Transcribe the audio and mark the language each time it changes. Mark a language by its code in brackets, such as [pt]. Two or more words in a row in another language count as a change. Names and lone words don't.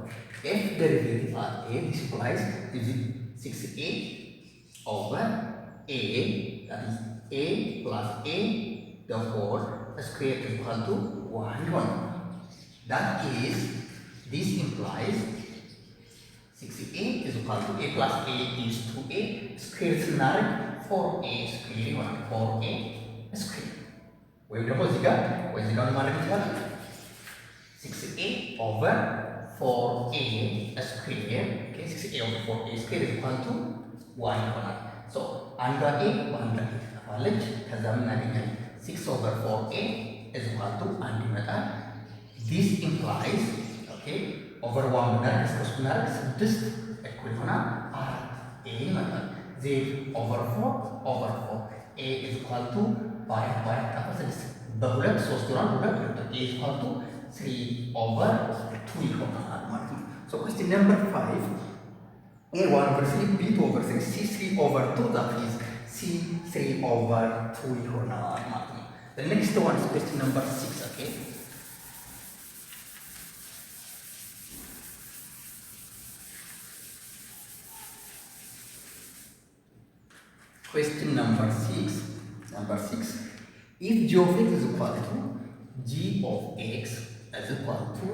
[en] F derivative at a, this implies is 6a over a, that is a plus a the whole square is equal to 1. That is, this implies 6a is equal to a plus a is 2a square scenario 4a square 4a square. ወይም ደግሞ እዚህ ጋር ማለት እንችላለን 6a over 4a square, okay, 6a over 4a square is equal to 1 ይሆናል። so አንዷ a በአንዷ a ትጠፋለች። ከዛ ምን እናገኛለን? 6 over 4a is equal to 1 ይመጣል። this implies, okay, over 1 [am] ብናደርግ እስከ ብናደርግ [en] 6 [am] እኩል ይሆናል [en] 4a ይመጣል። then over 4 over 4 a is equal to by ጠፋ 6 [am] በሁለት 3 ይሆናል። ሁለት [en] a is equal to 3 over 2 [am] ይሆናል ማለት ነው። [en] so question number 5 a 1 over 3 b 2 over 6 c 3 over 2 that is c 3 over 2 [am] ይሆናል ማለት ነው። [en] the next one is question number 6, okay. Question number 6. If g of x is equal to g of x is equal to